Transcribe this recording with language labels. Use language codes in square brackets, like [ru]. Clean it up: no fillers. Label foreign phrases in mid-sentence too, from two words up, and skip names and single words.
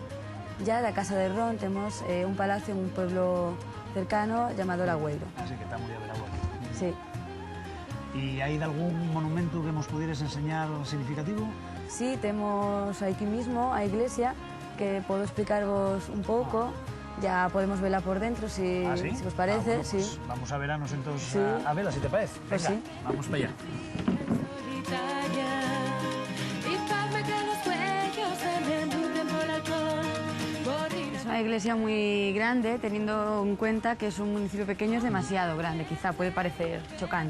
[gl] Ya da Casa de Ron temos un palacio [es] en un pueblo cercano llamado [gl] Lagüeiro. Así que está moi a ver agora. [es] Sí. [gl] E hai algún monumento que nos pudieres enseñar significativo? Sí, temos [es] aquí mismo [gl] a iglesia, que podo explicarvos un pouco. [es] Ya podemos verla por dentro, si os parece. Bueno, pues sí. Vamos a vernos entonces Sí. a verla, si te parece. Pues Venga, sí. vamos para allá. Es una iglesia muy grande, teniendo en cuenta que es un municipio pequeño, es demasiado grande, quizá puede parecer chocante.